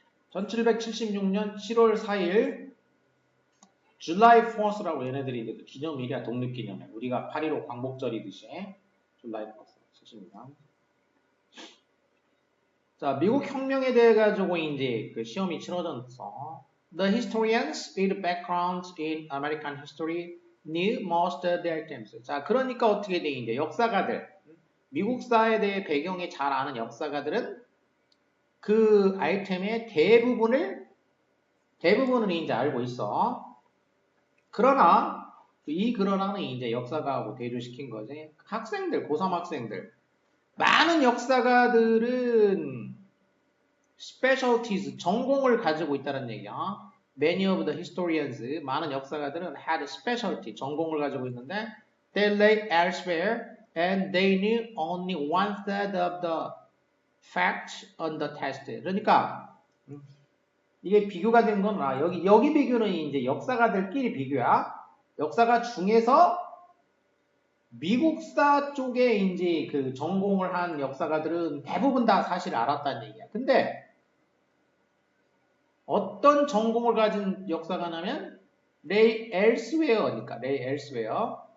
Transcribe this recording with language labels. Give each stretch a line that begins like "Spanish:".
Korean: 1776년 7월 4일 July 4th라고 얘네들이 기념일이야, 독립기념일. 우리가 8.15 광복절이듯이 July 4th, 70년. 자, 미국 혁명에 대해 가지고 이제 그 시험이 치러졌어.
English: The historians with background in American history knew most of their terms.
Korean: 자, 그러니까 어떻게 돼 이제 역사가들, 미국사에 대해 배경이 잘 아는 역사가들은 그 아이템의 대부분을 이제 알고 있어. 그러나 이 그러나는 이제 역사가하고 대조시킨 거지. 학생들, 고3 학생들, 많은 역사가들은 specialties, 전공을 가지고 있다는 얘기야.
English: Many of the historians,
Korean: 많은 역사가들은
English: had specialty,
Korean: 전공을 가지고 있는데
English: they lay elsewhere and they knew only one third of the facts on the test.
Korean: 그러니까 이게 비교가 된 건 여기 비교는 이제 역사가들끼리 비교야. 역사가 중에서 미국사 쪽에 이제 그 전공을 한 역사가들은 대부분 다 사실 알았다는 얘기야. 근데 어떤 전공을 가진 역사가냐면 레이 엘스웨어니까 레이 엘스웨어.